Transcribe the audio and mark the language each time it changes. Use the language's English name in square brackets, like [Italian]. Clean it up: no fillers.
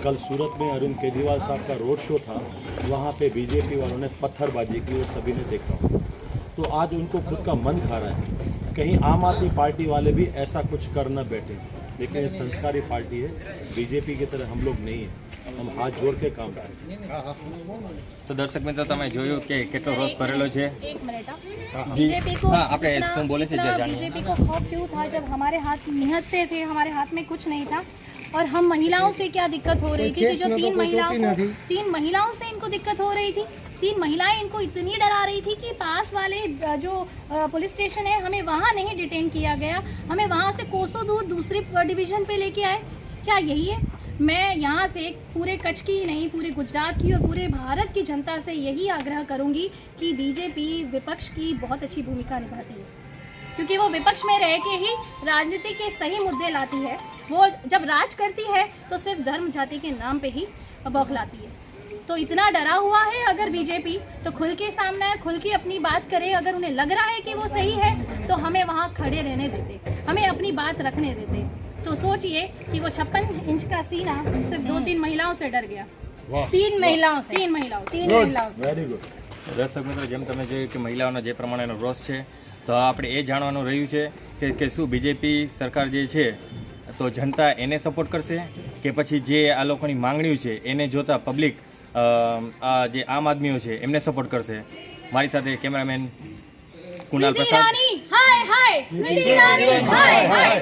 [Hindi] कल सूरत में अरविंद केजरीवाल साहब का रोड शो था, वहाँ पे बीजेपी वालों ने पत्थरबाजी की, वो सभी ने देखा। तो आज उनको खुद का मन खा रहा है कहीं आम आदमी पार्टी वाले भी ऐसा कुछ कर न बैठे। लेकिन ये संस्कारी पार्टी है, बीजेपी की तरह हम लोग नहीं है, हम हाथ जोड़ के काम करें। [Gujarati] તો દર્શક મિત્રો તમે જોયું કે કેટલો રોષ ભરેલો છે। [Hindi] एक मिनट जी। बीजेपी को हाँ, आपने શું बोले थे इतना जानिए। बीजेपी को खौफ क्यों था जब हमारे हाथ निहत्ते थे, हमारे हाथ में कुछ नहीं था। और हम महिलाओं से क्या दिक्कत हो रही थी कि जो 3 महिलाओं से इनको दिक्कत हो रही थी। 3 महिलाएं इनको इतनी डरा रही थी कि पास वाले जो पुलिस स्टेशन है हमें वहाँ नहीं डिटेन किया गया, हमें वहाँ से कोसों दूर दूसरी डिवीजन पे लेके आए। क्या यही है? मैं यहाँ से पूरे कच्छ की ही नहीं, पूरे गुजरात की और पूरे भारत की जनता से यही आग्रह करूँगी कि बीजेपी विपक्ष की बहुत अच्छी भूमिका निभाती है, क्योंकि वो विपक्ष में रह के ही राजनीति के सही मुद्दे लाती है। वो जब राज करती है तो सिर्फ धर्म जाति के नाम पे ही बौखलाती है। तो इतना डरा हुआ है अगर बीजेपी, तो खुल के सामने खुल के अपनी बात करे। अगर उन्हें लग रहा है कि वो सही है तो हमें वहाँ खड़े रहने देते, हमें अपनी बात रखने देते। तो सोचिए कि वो 56 इंच का सीना सिर्फ 2-3 महिलाओं से डर गया। 3 महिलाओं से। 3 महिलाओं से। [English] Very good. [Gujarati] દર્શક મિત્રો, જેમ તમે જોયું કે મહિલાઓનો જે પ્રમાણેનો રોષ છે, તો આપણે એ જાણવાનું રહ્યું છે કે શું બીજેપી સરકાર જે છે તો જનતા એને સપોર્ટ કરશે કે પછી જે આ લોકોની માંગણીઓ છે એને જોતા પબ્લિક આ જે આમ આદમીઓ છે એમને સપોર્ટ કરશે? મારી સાથે કેમેરામેન कुणाल [Hindi] स्मृति प्रसाद। ईरानी हाय हाय, स्मृति ईरानी हाय हाय,